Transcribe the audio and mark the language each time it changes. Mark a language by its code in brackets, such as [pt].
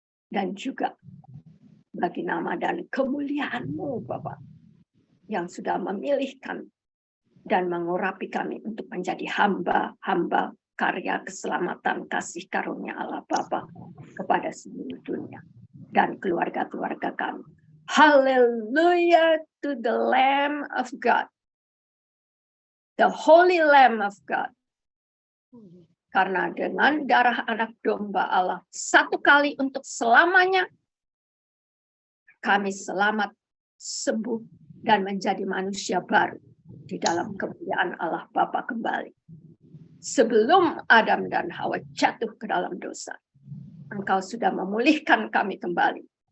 [id] Dan juga bagi nama dan kemuliaan-Mu, Bapak, yang sudah memilih kami dan mengurapi kami untuk menjadi hamba-hamba karya keselamatan kasih karunia Allah Bapa kepada seluruh dunia dan keluarga-keluarga kami. [en] Hallelujah to the Lamb of God, the Holy Lamb of God. [id] Karena dengan darah anak domba Allah satu kali untuk selamanya, kami selamat, sembuh, dan menjadi manusia baru di dalam kemuliaan Allah Bapa kembali. Sebelum Adam dan Hawa jatuh ke dalam dosa, Engkau sudah memulihkan kami kembali.